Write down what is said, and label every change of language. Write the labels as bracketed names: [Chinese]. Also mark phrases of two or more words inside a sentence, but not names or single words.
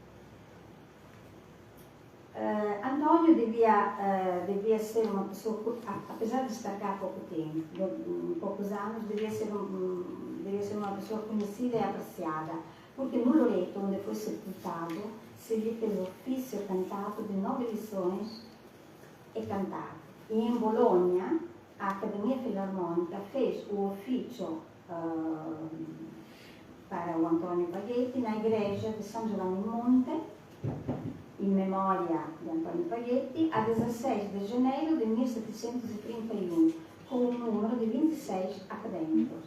[Portuguese] Antonio devia ser uma pessoa, apesar de estar cá há pouco tempo, poucos anos, devia ser uma pessoa conhecida e apreciada, porque no Loreto, onde foi sepultado, se lhe fez ofício cantato de 9 lições e cantato. E em Bologna, a Academia Filarmonica fez o ofício para o Antonio Paghetti na igreja de São Giovanni Monte, em memória de Antonio Paghetti, a 16 de janeiro de 1731, com um número de 26 acadêmicos.